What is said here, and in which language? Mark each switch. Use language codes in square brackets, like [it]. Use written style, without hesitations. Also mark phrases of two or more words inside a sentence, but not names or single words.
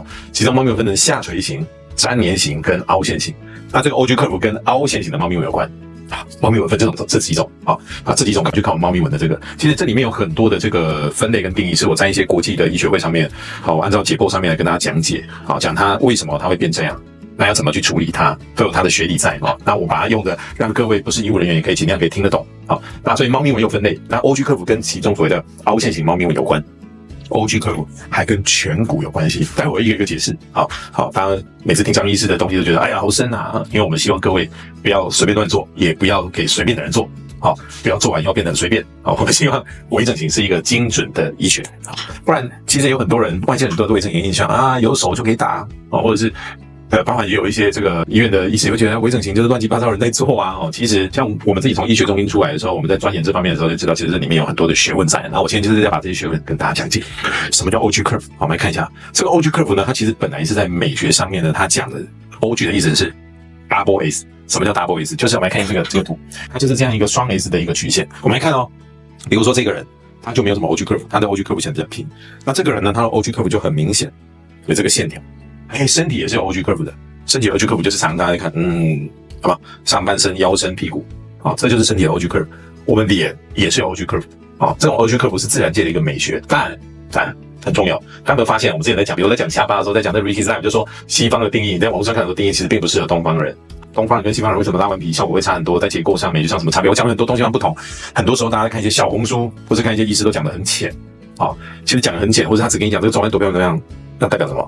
[zh] 其中貓咪紋分成下垂型、粘連型跟凹陷型。那這個 [en] OG curve [zh] 跟凹陷型的貓咪紋有關。貓咪紋分這幾種。這幾種趕快去看我貓咪紋的這個。其實這裡面有很多的這個分類跟定義，是我在一些國際的醫學會上面，我按照解剖上面來跟大家講解。講它為什麼它會變這樣，那要怎麼去處理它，都有它的學理在。那我把它用的讓各位不是醫務人員也可以盡量可以聽得懂。那所以貓咪紋有分類，那 [en] OG curve [zh] 跟其中所謂的凹陷型貓咪紋有關。 [en] OG curve [zh] 還跟顴骨有關係，待會我一個一個解釋。好，當然每次聽張醫師的東西都覺得哎呀好深啊，因為我們希望各位不要隨便亂做，也不要給隨便的人做。不要做完以後變得很隨便。我們希望微整形是一個精準的醫學。不然其實有很多人外界很多的微整形印象啊，有手就可以打或者是包含也有一些這個醫院的醫師會覺得微整形就是亂七八糟人在做啊。其實像我們自己從醫學中心出來的時候，我們在鑽研這方面的時候就知道，其實這裡面有很多的學問在。然後我今天就是要把這些學問跟大家講解。什麼叫 [en] OG curve？ [zh] 好，我們來看一下這個 [en] OG curve [zh] 呢，它其實本來是在美學上面呢，它講的 OG 的意思是 [en] double S。 [zh] 什麼叫 [en] double S？ [zh] 就是我們來看這個圖，它就是這樣一個雙 S 的一個曲線。我們來看哦，比如說這個人他就沒有什麼 [en] OG curve， [zh] 他的 [en] OG curve [zh] 顯得比較平。那這個人呢，他的 [en] OG curve [zh] 就很明顯，有這個線條。身體也是有 [en] OG curve [zh] 的。身體的 [en] OG curve [zh] 就是常常大家在看，好吧，上半身、腰身、屁股，這就是身體的 [en] OG curve。 [zh] 我們臉也是有 [en] OG curve， [zh] 這種 [en] OG curve [zh] 是自然界的一個美學，但很重要。大家有沒有發現，我們之前在講，比如在講下巴的時候，在講這 Ricky Zahn 就說西方的定義，你在網絡上看很多定義，其實並不適合東方人。東方人跟西方人為什麼拉完皮效果會差很多？在結構上、美學上什麼差別？我講了很多東西上不同。很多時候大家在看一些小紅書，或是看一些醫師都講得很淺，其實講得很淺，或者他只跟你講這個中間多漂亮怎麼樣，那代表什麼？